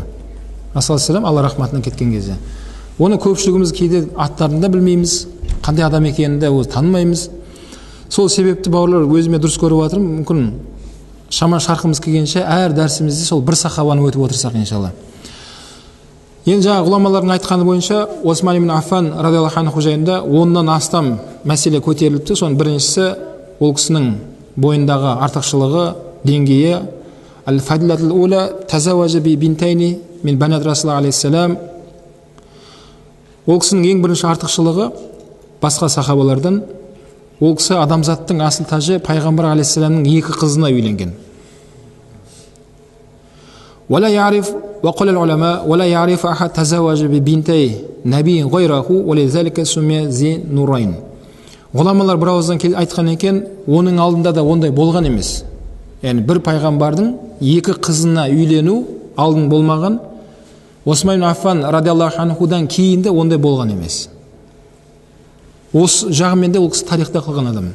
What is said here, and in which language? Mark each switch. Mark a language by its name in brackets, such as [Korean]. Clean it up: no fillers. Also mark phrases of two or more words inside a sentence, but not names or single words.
[Kazakh] Расулаллах Алла рахматына кеткен кезде. Оны көпшілігіміз кейде аттарын да білмейміз, қандай адам екенін де танымаймыз. Сол себепті бауырлар өзіме дұрыс көріп жатырмын. Мүмкін шама шарқымыз келгенше әр дәрісімізде сол бір сахабаны өтіп отырсақ иншалла. Енді жаңа ғұламалардың айтқаны бойынша Осман ибн Аффан [Arabic] رضي الله عنه [Kazakh] жайында 10-нан астам мәселе көтеріліпті. Соның біріншісі ол кісінің бойындағы артықшылығы, деңгейі. [Arabic] الفضيلة الأولى تزوج ببنتين من بنات رسول الله عليه السلام. [Kazakh] Ол кісінің ең бірінші артықшылығы басқа сахабалардан, ол кісі адамзаттың асыл тажы пайғамбар алейхиссаламның 2 қызына үйленген. [Arabic] ولا يعرف وقال العلماء ولا يعرف أحد تزوج ببنتي نبي غيره ولذلك سمي ذي نورين. [Kazakh] Ғұламалар бір ауыздан айтқан екен, оның алдында да ондай болған емес. Яғни бір пайғамбардың 2 қызына үйлену алдын болмаған. Осман ибн Аффан [Arabic] رضي الله عنه [Kazakh] кейін де ондай болған емес. Осы жағымен де ол кісі тарихта қылған адам.